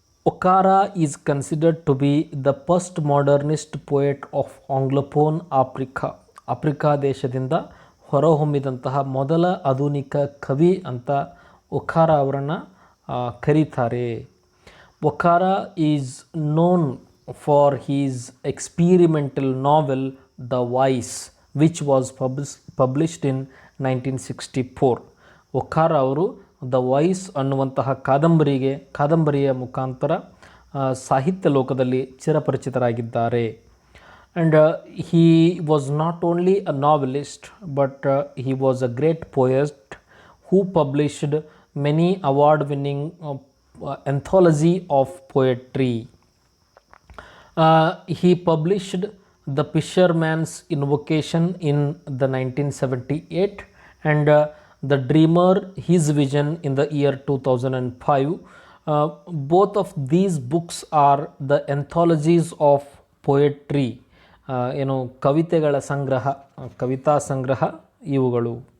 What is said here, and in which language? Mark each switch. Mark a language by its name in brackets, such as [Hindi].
[English] Okara is considered to be the first modernist poet of Anglophone Africa. [Kannada] Africa ದೇಶದಿಂದ ಹೊರಹೊಮ್ಮಿದಂತಹ ಮೊದಲ ಆಧುನಿಕ ಕವಿ ಅಂತ ಒಕಾರ ಅವರನ್ನು ಕರೀತಾರೆ. [English] Okara is known for his experimental novel The Voice which was published in 1964. [Kannada] ಒಕಾರ ಅವರು the voice ಅನ್ನುವಂತಹ ಕಾದಂಬರಿಯ ಮುಖಾಂತರ ಸಾಹಿತ್ಯ ಲೋಕದಲ್ಲಿ ಚಿರಪರಿಚಿತರಾಗಿದ್ದಾರೆ. [English] And he was not only a novelist but he was a great poet who published many award-winning anthology of poetry. He published The Fisherman's Invocation in the 1978 and The Dreamer, His Vision in the year 2005. Both of these books are the anthologies of poetry. [Kannada] ಕವಿತೆಗಳ ಸಂಗ್ರಹ, ಕವಿತಾ ಸಂಗ್ರಹ ಇವುಗಳು.